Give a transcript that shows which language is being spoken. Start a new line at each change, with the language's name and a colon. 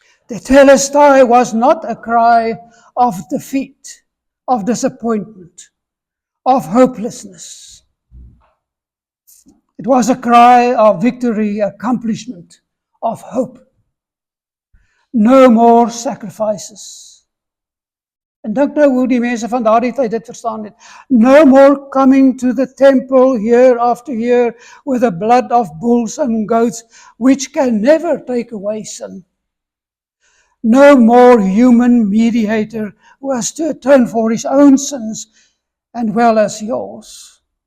English: Tetelestai was not a cry of defeat, of disappointment, of hopelessness. It was a cry of victory, accomplishment, of hope. No more sacrifices.
Afrikaans: En dink nou hoe die mense van daardie tyd dit verstaan het.
English: No more coming to the temple year after year with the blood of bulls and goats, which can never take away sin. No more human mediator who has to atone for his own sins and well as yours.